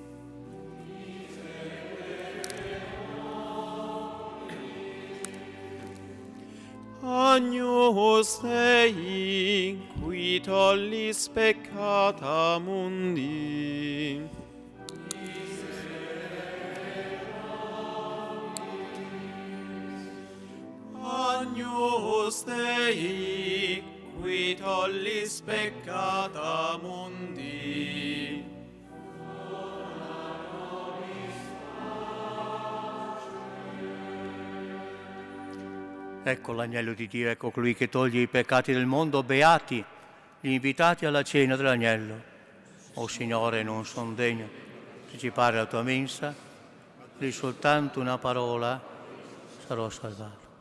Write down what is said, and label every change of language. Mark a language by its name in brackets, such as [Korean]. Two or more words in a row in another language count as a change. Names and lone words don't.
[Latin] Agnus Dei, qui tollis peccata mundi. Agnus Dei, qui tollis peccata mundi. [Italian] Ecco l'agnello di Dio, ecco colui che toglie i peccati del mondo. Beati gli invitati alla cena dell'agnello. O Signore, non son degno di partecipare alla tua mensa, di soltanto una parola sarò salvato.